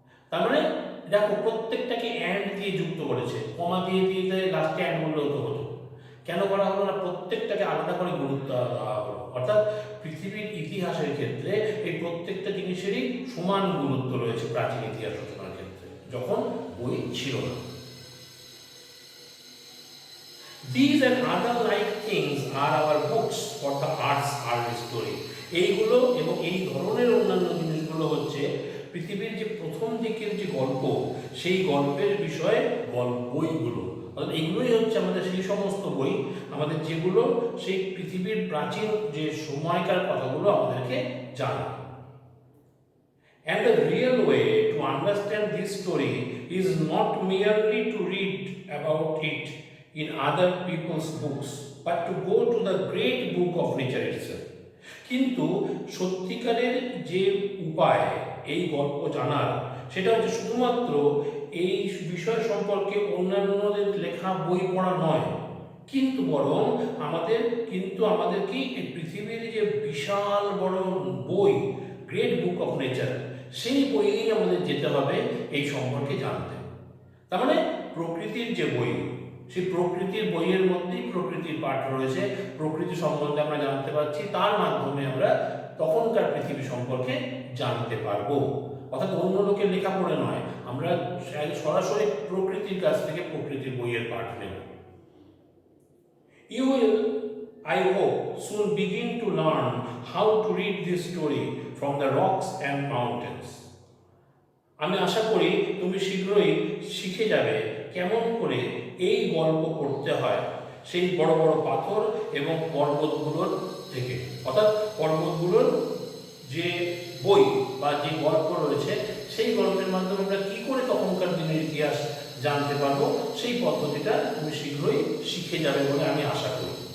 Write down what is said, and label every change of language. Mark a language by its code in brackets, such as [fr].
[bn] তার মানে দেখো প্রত্যেকটাকে অ্যান্ড দিয়ে যুক্ত করেছে, কমা দিয়ে লাস্টে অ্যান্ড বললেও তো হতো। কেন করা হলো না? প্রত্যেকটাকে আলাদা করে গুরুত্ব দেওয়া হলো। অর্থাৎ পৃথিবীর ইতিহাসের ক্ষেত্রে এই প্রত্যেকটা জিনিসেরই সমান গুরুত্ব রয়েছে প্রাচীন ইতিহাস রচনার ক্ষেত্রে, যখন বই ছিল না। [en] These and other like things are our books for the arts early story. [bn] এইগুলো এবং এই ধরনের অন্যান্য জিনিসগুলো হচ্ছে পৃথিবীর যে প্রথম দিকের যে গল্প, সেই গল্পের বিষয়ে বইগুলো, অর্থাৎ এগুলোই হচ্ছে আমাদের সেই সমস্ত বই আমাদের যেগুলো সেই পৃথিবীর প্রাচীন যে সময়কার কথাগুলো আমাদেরকে জানায়। [en] And the real way to understand this story is not merely to read about it in other people's books, but to go to the great book of nature itself. [bn] কিন্তু সত্যিকারের যে উপায় এই গল্প জানার, সেটা হচ্ছে শুধুমাত্র এই বিষয় সম্পর্কে অন্যান্যদের লেখা বই পড়া নয়, কিন্তু বরং আমাদেরকে এই পৃথিবীর যে বিশাল বড় বই, [en] great book of nature, [bn] সেই বইয়েই আমাদের যেতে হবে এই সম্পর্কে জানতে। তার মানে প্রকৃতির যে বই, সেই প্রকৃতির বইয়ের মধ্যেই প্রকৃতির পাঠ রয়েছে, প্রকৃতি সম্বন্ধে আমরা জানতে পারছি, তার মাধ্যমে আমরা তখনকার পৃথিবী সম্পর্কে জানতে পারবো। অর্থাৎ অন্য লোকের লেখা পড়ে নয়, আমরা সরাসরি প্রকৃতির কাছ থেকে প্রকৃতির বইয়ের পাঠ নেব। [en] You will, I hope, soon begin to learn how to read this story from the rocks and mountains. [bn] আমি আশা করি তুমি শীঘ্রই শিখে যাবে কেমন করে এই গল্প পড়তে হয় সেই বড় বড় পাথর এবং পর্বতগুলোর থেকে। অর্থাৎ পর্বতগুলোর যে বই বা যে গল্প রয়েছে, সেই গল্পের মাধ্যমে আমরা কী করে তখনকার দিনের ইতিহাস জানতে পারবো, সেই পদ্ধতিটা তুমি শীঘ্রই শিখে যাবে বলে আমি আশা করি।